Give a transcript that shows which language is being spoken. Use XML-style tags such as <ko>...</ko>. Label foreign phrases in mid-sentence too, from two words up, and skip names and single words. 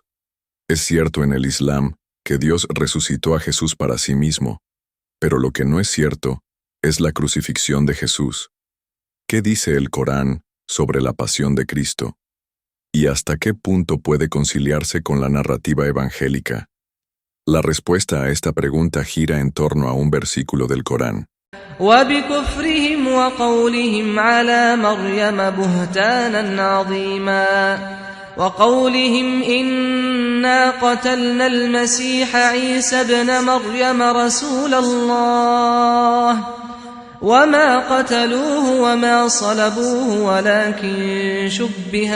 <es>Es cierto en el Islam que Dios resucitó a Jesús para sí mismo, pero lo que no es cierto es la crucifixión de Jesús. ¿Qué dice el Corán sobre la pasión de Cristo? ¿Y hasta qué punto puede conciliarse con la narrativa evangélica? La respuesta a esta pregunta gira en torno a un versículo del Corán.</es> <ar>وبكفرهم وقولهم على مريم بهتانا عظيما وقولهم إنا قتلنا المسيح عيسى ابن مريم رسول الله وما قتلوه وما صلبوه ولكن شبه</ar>